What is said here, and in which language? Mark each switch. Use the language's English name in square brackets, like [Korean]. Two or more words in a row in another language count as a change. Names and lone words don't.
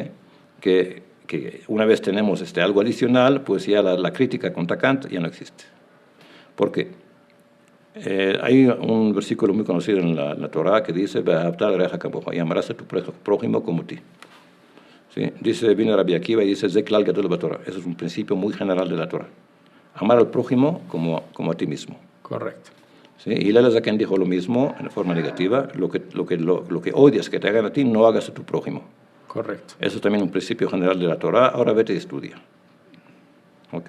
[Spanish] Que una vez tenemos algo adicional, pues ya la crítica contra Kant ya no existe. ¿Por qué? Hay un versículo muy conocido en la Torah que dice: y amarás a tu prójimo como ti. ¿Sí? Viene Rabbi Akiva y dice: [Hebrew] זה כלל גדול בתורה. [Spanish] Eso es un principio muy general de la Torah. Amar al prójimo como a ti mismo. Correcto. ¿Sí? Y Hillel Zaken dijo lo mismo en forma negativa: lo que odias que te hagan a ti, no hagas a tu prójimo. Correcto. Eso es también un principio general de la Torah. Ahora vete y estudia. ¿Ok?